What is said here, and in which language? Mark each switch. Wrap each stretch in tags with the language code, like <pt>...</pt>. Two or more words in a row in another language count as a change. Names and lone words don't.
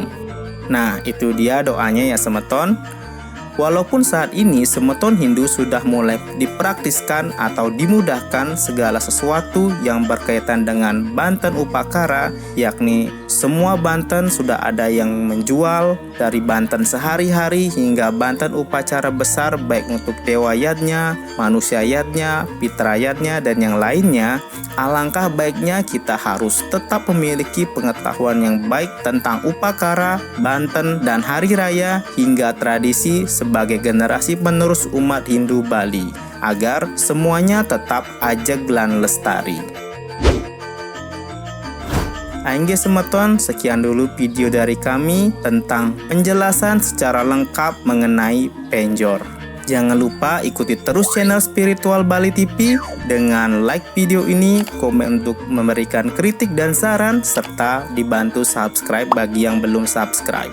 <id>Nah, itu dia doanya ya semeton. Walaupun saat ini semeton Hindu sudah mulai dipraktiskan atau dimudahkan segala sesuatu yang berkaitan dengan Banten Upakara, yakni semua Banten sudah ada yang menjual, dari Banten sehari-hari hingga Banten upacara besar baik untuk dewa yadnya, manusia yadnya, pitra yadnya, dan yang lainnya. Alangkah baiknya kita harus tetap memiliki pengetahuan yang baik tentang upakara, Banten, dan hari raya hingga tradisi sebagai generasi penerus umat Hindu Bali, agar semuanya tetap</id> <ban>ajeg lan lestari. Aingge semeton,</ban> <id>sekian dulu video dari kami tentang penjelasan secara lengkap mengenai penjor. Jangan lupa ikuti terus channel Spiritual Bali TV dengan like video ini, komen untuk memberikan kritik dan saran, serta dibantu subscribe bagi yang belum subscribe.</id>